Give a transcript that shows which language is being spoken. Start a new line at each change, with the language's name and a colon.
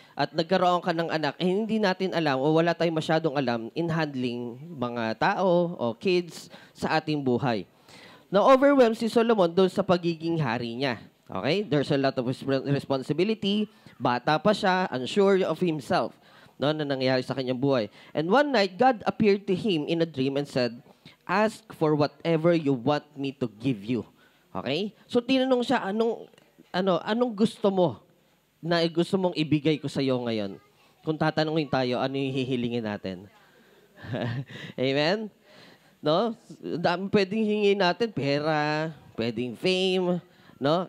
Filipino: At nagkaroon ka ng anak, hindi natin alam o wala tayong masyadong alam
English: in handling
Filipino: mga tao o kids sa ating buhay. Na-overwhelm si Solomon doon sa pagiging hari niya. Okay?
English: There's a lot of responsibility.
Filipino: Bata pa siya,
English: unsure of himself, no,
Filipino: na nangyari sa kanyang buhay.
English: And one night, God appeared to him in a dream and said, "Ask for whatever you want me to give you." Okay?
Filipino: So, tinanong siya, anong gusto mo na gusto mong ibigay ko sa iyo ngayon? Kung tatanungin tayo, ano yung hihilingin natin? Amen? No? Pwedeng hingin natin pera, pwedeng fame, no?